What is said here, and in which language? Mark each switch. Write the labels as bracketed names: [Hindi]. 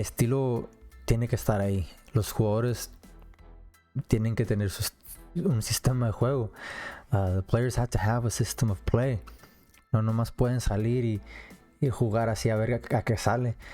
[Spanish] El estilo tiene que estar ahí. Los jugadores tienen que tener un sistema de juego. [English] The players have to have a system of play. [Spanish] No nomás pueden salir y jugar así a ver a qué sale.